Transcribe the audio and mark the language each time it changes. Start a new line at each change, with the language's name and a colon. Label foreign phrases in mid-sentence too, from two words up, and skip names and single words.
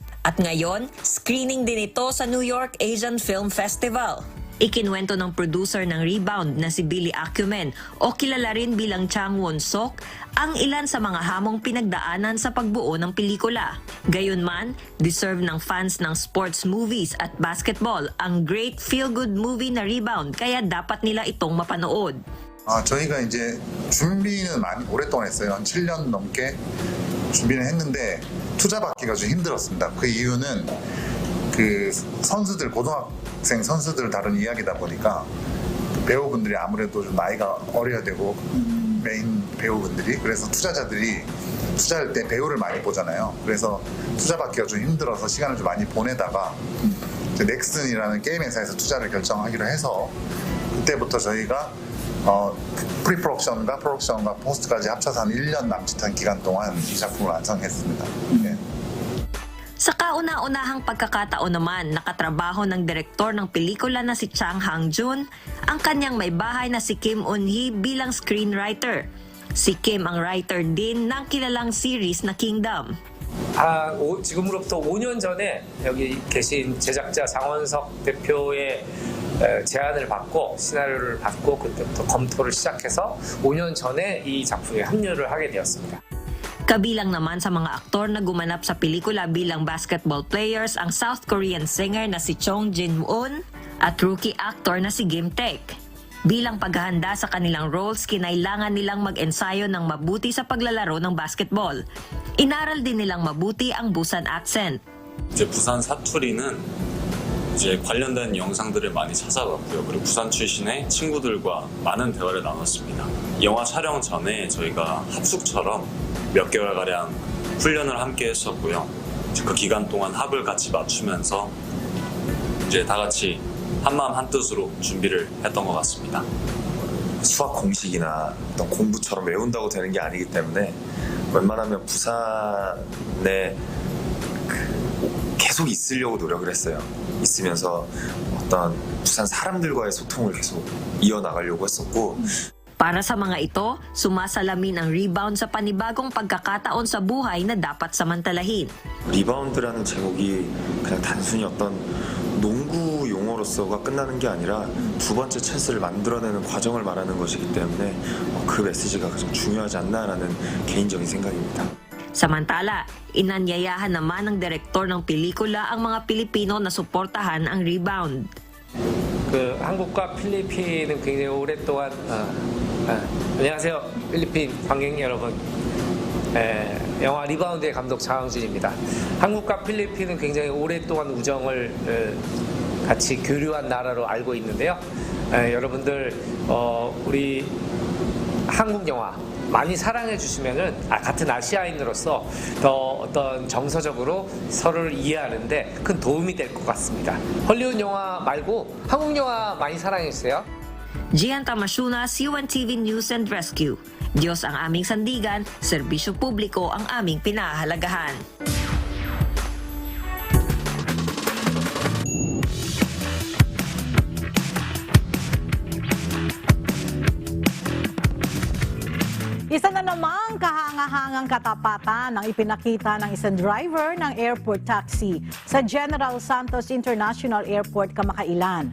Filipino: At ngayon, screening din ito sa New York Asian Film Festival. Ikinwento ng producer ng Rebound na si Billy Acumen o kilala rin bilang Chang Won-sok ang ilan sa mga hamong pinagdaanan sa pagbuo ng pelikula. Gayunman, deserve ng fans ng
English: sports movies
Filipino: at basketball ang
English: great feel-good movie
Filipino: na Rebound kaya dapat nila itong mapanood.
Korean: 저희가 이제 준비는 많이 오랫동안 했어요. 한 7년 넘게 준비는 했는데 투자 받기가 좀 힘들었습니다. 그 이유는 그 선수들 고등학생 선수들을 다룬 이야기다 보니까 배우분들이 아무래도 좀 나이가 어려야 되고 메인 배우분들이 그래서 투자자들이 투자할 때 배우를 많이 보잖아요. 그래서 투자 받기가 좀 힘들어서 시간을 좀 많이 보내다가 이제 넥슨이라는 게임 회사에서 투자를 결정하기로 해서 그때부터 저희가 프리프로덕션과 프로덕션과 포스트까지 합쳐서 한 1년 남짓한 기간 동안 이 작품을 완성했습니다. 예.
Filipino: Sa kauna-unahang pagkakataon naman, nakatrabaho ng direktor ng pelikula na si Chang Hang-jun ang kanyang may bahay na si Kim Un-hee bilang screenwriter. Si Kim ang writer din ng kilalang series na Kingdom.
Korean: 지금으로부터 5년 전에 여기 계신 제작자 장원석 대표의 제안을 받고 시나리오를 받고 그때부터 검토를 시작해서 5년 전에 이 작품에 합류를 하게 되었습니다.
Filipino: Kabilang naman sa mga aktor na gumanap sa pelikula bilang
English: basketball players
Filipino: ang
English: South Korean singer
Filipino: na si Chung Jin-woon at
English: rookie actor
Filipino: na si Kim Taek. Bilang paghahanda sa kanilang roles, kinailangan nilang mag-ensayo ng mabuti sa paglalaro ng basketball. Inaral din nilang mabuti ang Busan accent.
Korean: 이제 부산 사투리는 이제 관련된 영상들을 많이 찾아봤고요. 그리고 부산 출신의 친구들과 많은 대화를 나눴습니다. 영화 촬영 전에 저희가 합숙처럼 몇 개월가량 훈련을 함께 했었고요. 그 기간 동안 합을 같이 맞추면서 이제 다 같이 한마음 한뜻으로 준비를 했던 것 같습니다. 수학 공식이나 어떤 공부처럼 외운다고 되는 게 아니기 때문에 웬만하면 부산에 계속 있으려고 노력을 했어요. 있으면서 어떤 부산 사람들과의 소통을 계속 이어나가려고 했었고
Filipino: Para sa mga ito, sumasalamin ang rebound sa panibagong pagkakataon sa buhay na dapat samantalahin.
Korean: 리바운드라는 제목이 그냥 단순히 어떤 농구 용어로서가 끝나는 게 아니라 두 번째 찬스를 만들어내는 과정을 말하는 것이기 때문에 그 메시지가 가장 중요하지 않나라는 개인적인 생각입니다.
Filipino: Samantala, inanyayahan naman ng direktor ng pelikula ang mga Pilipino na suportahan ang rebound.
Korean: 그 한국과 필리핀은 굉장히 오랫동안 안녕하세요 필리핀 관객 여러분. 영화 리바운드의 감독 장항준입니다. 한국과 필리핀은 굉장히 오랫동안 우정을 같이 교류한 나라로 알고 있는데요. 여러분들 우리 한국 영화 많이 사랑해 주시면은 같은 아시아인으로서 더 어떤 정서적으로 서로를 이해하는데 큰 도움이 될 것 같습니다. 헐리우드 영화 말고 한국 영화 많이 사랑해 주세요.
Filipino: Gian Tamasunas, UNTV News and Rescue. Diyos ang aming sandigan, serbisyo publiko ang aming pinahahalagahan. Isa na namang kahangahangang katapatan ang ipinakita ng isang driver ng airport taxi sa General Santos International Airport kamakailan.